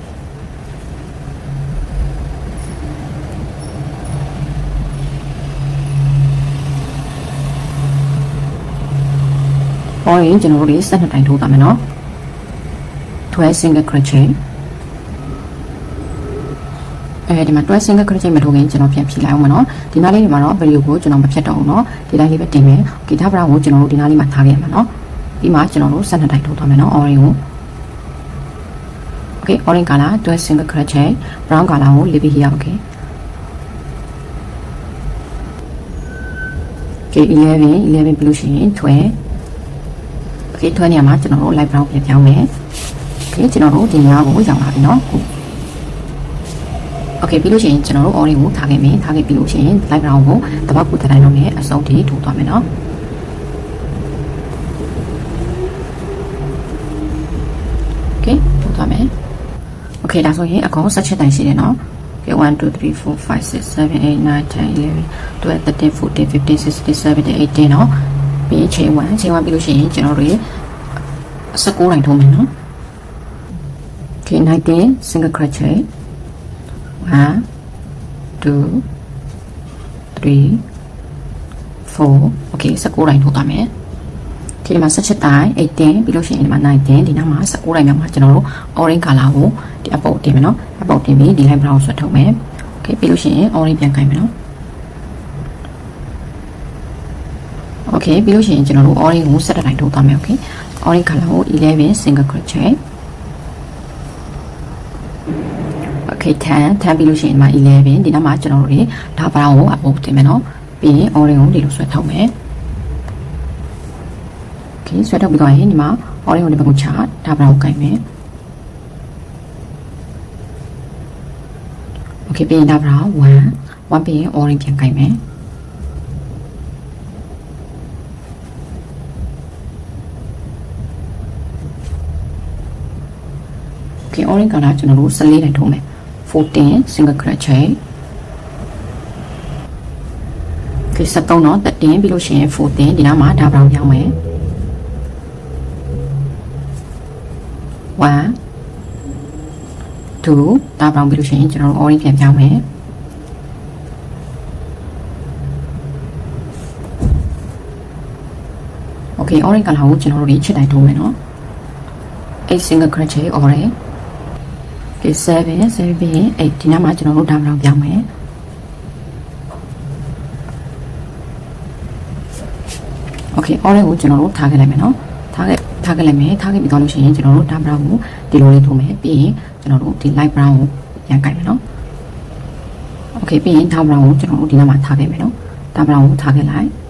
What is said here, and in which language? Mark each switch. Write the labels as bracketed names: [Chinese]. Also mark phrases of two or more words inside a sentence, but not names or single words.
[Burmese] orange ကျွန်တော်တို့12တိုင်းထိုးသွားမယ်နော် [English] 12 single crochet [Burmese] ဒီမှာ [English] 12 single crochet [Burmese] မထိုး ခင်ကျွန်တော်ပြန်ဖြည့်လိုက်အောင်မနော်ဒီနားလေးတွေမှာတော့ video ကိုကျွန်တော်မဖြတ်တော့ဘူးနော်ဒီတိုင်းလေးပဲတင်မယ် [English] okay dark brown [Burmese] ကိုကျွန်တော်တို့ဒီနားလေးမှာထားခဲ့ရမှာနော်ဒီမှာကျွန်တော်တို့12တိုင်းထိုးသွားမယ်နော် orange ကို [English] okay orange color 12 single crochet brown color [Burmese] ကို [English] leave here okay [Burmese] okay 11ပြီးလို့ရှိရင်12 okay 12နေရာမှာကျွန်တော်တို့ [English] light brown [Burmese] ပြန်ပြောင်းမယ် okay ကျွန်တော်တို့ဒီညကိုရောက်လာပြီနော် okay ပြီးလို့ရှိရင်ကျွန်တော်တို့ orange ကိုထားခဲ့မယ်ထားခဲ့ပြီးလို့ရှိရင် [English] light brown [Burmese] ကိုတပတ်ကိုတိုင်းလုံးနဲ့အစုံထိထိုးသွားမယ်နော် okay ထိုးသွားမယ် okay ဒါဆိုရင်အကောင်17တိုင်းရှိတယ်နော် okay 1 2 3 4 5 6 7 8 9 10 11 12 13 14 15 16 17 18နော်ပြီးချိန်1ပြီးလို့ရှိရင်ကျွန်တော်တို့19တိုင်းထိုးမယ်နော် [English] okay 19 single crochet 1 2 [Burmese] 3 4 okay 19တိုင်းထိုးသွားမယ်ဒီမှာ17တိုင်း18ပြီးလို့ရှိရင်ဒီမှာ19ဒီနောက်မှာ19တိုင်းမြောက်မှာကျွန်တော်တို့ [English] orange color [Burmese] ကိုဒီအပုတ်တင်မယ်နော်အပုတ်တင်ပြီးဒီ [English] light brown [Burmese] ဆွတ်ထုတ်မယ် okay ပြီးလို့ရှိရင် orange ပြန်ခိုင်းမယ်နော် okay ပြီးလို့ရှိရင်ကျွန်တော်တို့ orange ကို17တိုင်းထိုးသွားမယ် okay [English] orange color [Burmese] ကို [English] 11 single crochet [Burmese] okay 10ပြီးလို့ရှိရင်ဒီမှာ11ဒီနောက်မှာကျွန်တော်တို့ဒါ brown ကိုအပုတ်တင်မယ်နော်ပြီးရင် orange ကိုဒီလိုဆွတ်ထုတ်မယ်ဆွဲထုတ်ပြီးတော့ရင်ဒီမှာ orange ကိုဒီဘက်ကိုချဒါ brown ကိုကြိုက်မယ် okay ပြီးရင်ဒါ brown 1ပြီးရင် orange ပြန်ကြိုက်မယ် [English] okay orange color [Burmese] ကျွန်တော်တို့14တိုင်းထိုးမယ် [English] 14 single crochet [Burmese] okay 73တော့13ပြီးလို့ရှိရင်14ဒီနောက်မှာဒါ brown ပြောင်းမယ် 1 2ဒါ brown ပြီးလို့ရှိရင်ကျွန်တော်တို့ orange ပြန်ပြောင်းမယ် [English] okay orange color [Burmese] ကိုကျွန်တော်တို့ချစ်တိုင်းထိုးမယ်နော် [English] 8 single crochet orange okay [Burmese] 7ပြီးရင်8ဒီနောက်မှာကျွန်တော်တို့ဒါ brown ပြောင်းမယ် okay orange ကိုကျွန်တော်တို့ထားခဲ့လိုက်မယ်နော်ထားခဲ့ထားခဲ့လိုက်မယ်ထားခဲ့ပြီးတော့လို့ရှိရင်ကျွန်တော်တို့ [English] dark brown [Burmese] ကိုဒီလိုလေးထိုးမယ်ပြီးရင်ကျွန်တော်တို့ဒီ [English] light brown [Burmese] ကိုပြန်ကြိုက်မယ်နော် okay ပြီးရင် [English] dark brown [Burmese] ကိုကျွန်တော်တို့ဒီနားမှာထားခဲ့မယ်နော် [English] dark brown [Burmese] ကိုထားခဲ့လိုက်